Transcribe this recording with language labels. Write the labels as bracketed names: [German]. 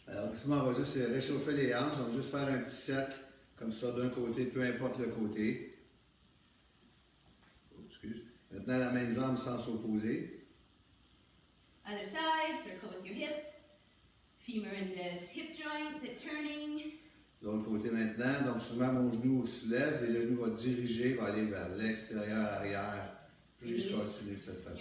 [French] Alors, doucement, on va juste réchauffer les hanches. On va juste faire un petit set comme ça d'un côté, peu importe le côté. Oh, excuse. Maintenant, la même jambe sans s'opposer. [English] Other side, circle with your hip. Femur in this hip joint, the turning. [French] L'autre côté maintenant, donc souvent mon genou se lève et le genou va diriger, va aller vers l'extérieur, arrière. Puis je continue de cette façon.